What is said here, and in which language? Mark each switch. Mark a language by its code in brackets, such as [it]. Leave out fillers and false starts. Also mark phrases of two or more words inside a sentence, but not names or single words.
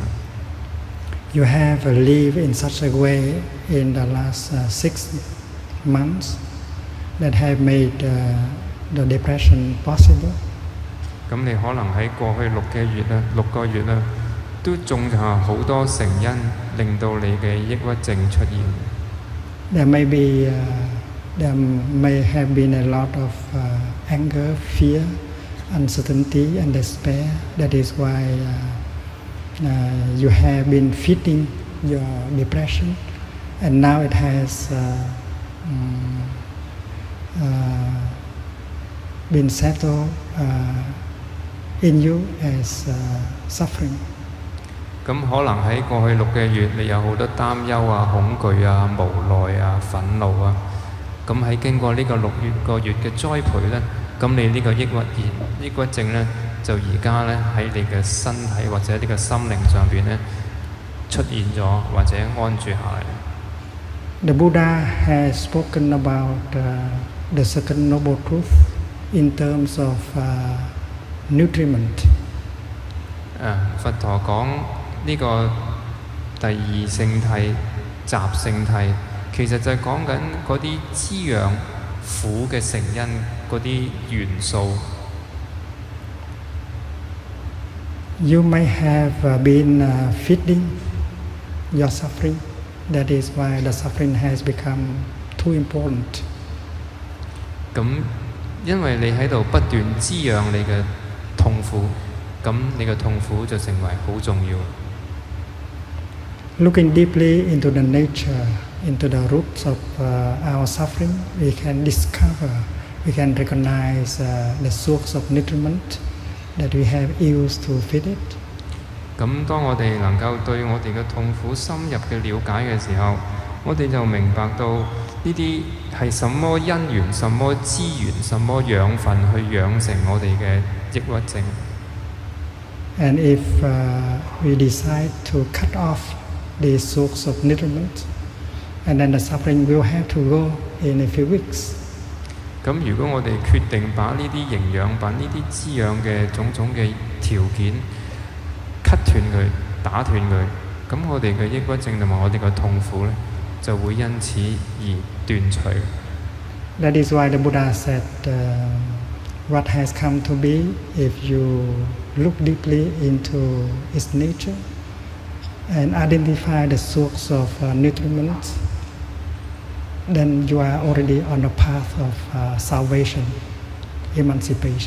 [en] You have lived in such a way in the last 6 months that have made the depression possible. [yue] 咁你可能喺過去6個月啦，都種下好多成因，令到你嘅抑鬱症出現。 [en] There may have been a lot of anger, fear, uncertainty, and despair. That is why you have been feeding your depression, and now it has been settled in you as suffering. [yue] 咁可能喺過去6個月，你有好多擔憂啊、恐懼啊、無奈啊、憤怒啊。咁喺經過呢個6個月嘅栽培咧，咁你呢個抑鬱症咧，就而家咧喺你嘅身體或者呢個心靈上邊咧出現咗，或者安住下嚟。 [en] The Buddha has spoken about the second noble truth in terms of nutriment. [yue] 佛陀講呢個第二聖諦、集聖諦，其實就係講緊嗰啲滋養苦嘅成因嗰啲元素。 [en] You may have been feeding your suffering. That is why the suffering has become too important. [yue] 咁因為你喺度不斷滋養你嘅痛苦，咁你嘅痛苦就成為好重要。 [en] Looking deeply into the nature, into the roots of our suffering, we can discover, we can recognize the source of nutriment that we have used to feed it. [yue] 咁當我哋能夠對我哋嘅痛苦深入嘅了解嘅時候，我哋就明白到呢啲係什麼因緣、什麼資源、什麼養分去養成我哋嘅抑鬱症。 [en] And if we decide to cut off the source of nutriment, and then the suffering will have to go in a few weeks. [yue] 咁如果我哋決定把呢啲營養品、呢啲滋養嘅種種嘅條件cut斷佢、打斷佢，咁我哋嘅抑鬱症同埋我哋嘅痛苦咧，就會因此而斷除。 [en] That is why the Buddha said, what has come to be, if you look deeply into its nature and identify the source of nutriment, then you are already on the path of salvation, emancipation.